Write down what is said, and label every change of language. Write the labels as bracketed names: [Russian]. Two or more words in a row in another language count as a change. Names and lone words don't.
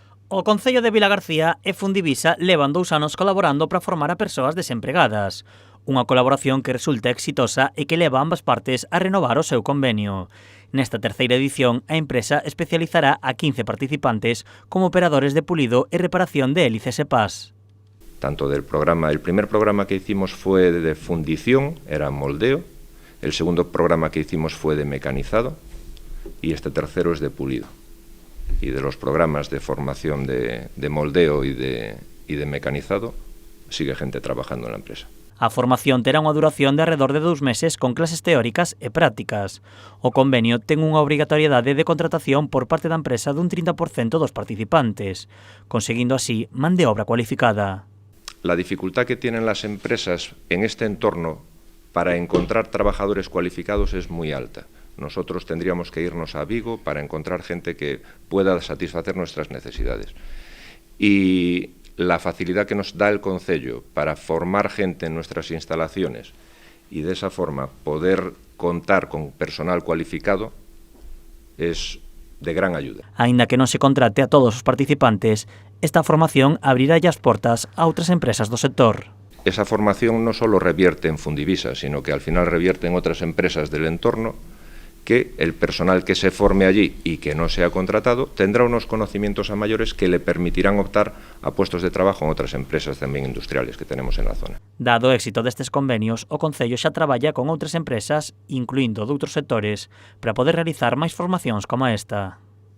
[Galician] O Concello de Vilagarcía e Fundivisa levan 2 anos colaborando para formar a persoas desempregadas. Unha colaboración que resulta exitosa e que leva ambas partes a renovar o seu convenio. Nesta terceira edición, a empresa especializará a 15 participantes como operadores de pulido e reparación de hélices e pás. [Spanish] Tanto del programa, el primer programa que hicimos fue de fundición, era moldeo, el segundo programa que hicimos fue de mecanizado y este tercero es de pulido. Y de los programas de formación de moldeo y de mecanizado, sigue gente trabajando en la empresa. [Galician] A formación terá unha duración de alrededor de 2 meses con clases teóricas e prácticas. O convenio ten unha obrigatoriedade de contratación por parte da empresa dun 30% dos participantes, conseguindo así man de obra cualificada. [Spanish] La dificultad que tienen las empresas en este entorno para encontrar trabajadores cualificados es muy alta. Nosotros tendríamos que irnos a Vigo para encontrar gente que pueda satisfacer nuestras necesidades. Y la facilidad que nos da el Concello para formar gente en nuestras instalaciones y de esa forma poder contar con personal cualificado es de gran ayuda. [Galician] Aínda que non se contrate a todos os participantes, esta formación abrirá as portas a outras empresas do sector. [Spanish] Esa formación no solo revierte en Fundivisa, sino que al final revierte en otras empresas del entorno, que el personal que se forme allí y que no sea contratado tendrá unos conocimientos a mayores que le permitirán optar a puestos de trabajo en otras empresas tamén industriales que tenemos en la zona. [Galician] Dado o éxito destes convenios, o Concello xa traballa con outras empresas, incluindo doutros sectores, para poder realizar máis formacións como esta.